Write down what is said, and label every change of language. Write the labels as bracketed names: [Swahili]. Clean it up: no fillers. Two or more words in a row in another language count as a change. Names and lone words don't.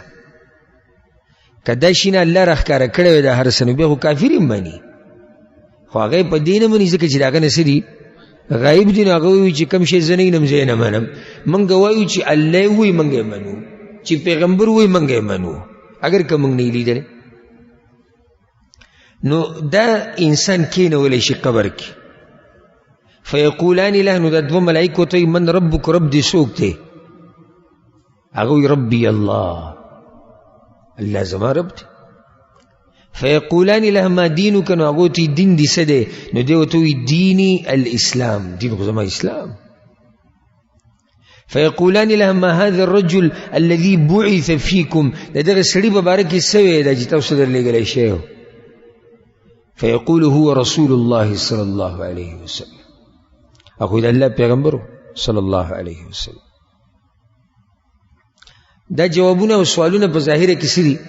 [Pashto] که دا شي نه الله راښکاره کړی وی دا هر څه، نو بیا خو کافر یې مني. خو هغه یې په دې نه مني ځکه چې د هغه نه څه دي؟ غایب دي. نو هغه وایي چې کوم شی زه نه وینم زه یې نه منم. موږ وایو چې الله یې وایي موږ یې منو، چې پیغمبر وایي موږ یې منو، اگر که موږ نه یې لیدلی. نو دا انسان کېنولی شي قبر کې. [Arabic] فیقولان له، [Pashto] نو دا دوه ملایکو ته [Arabic] من ربک، [Pashto] رب دې څوک دی؟ هغه وایي [Arabic] ربي الله، [Pashto] الله زما رب دی. [Arabic] فیقولان له ما دینک، [Pashto] نو هغو ته دین دې څه دی؟ نو دی ورته وایي [Arabic] دیني الاسلام، [Pashto] دین خو زما اسلام. [Arabic] فیقولان له ما هذا الرجل الذي بعث فيكم، [Pashto] د دغه سړي په باره کې څه وی دا چې تاسو درلېږلی شوی و؟ [Arabic] فیقول هو رسول الله صلی الله علیه وسلم، [Pashto] هغه د الله پیغمبر [Arabic] صلی الله علیه وسلم. [Pashto] دا جوابونه او سوالونه په ظاهره کې څه دي؟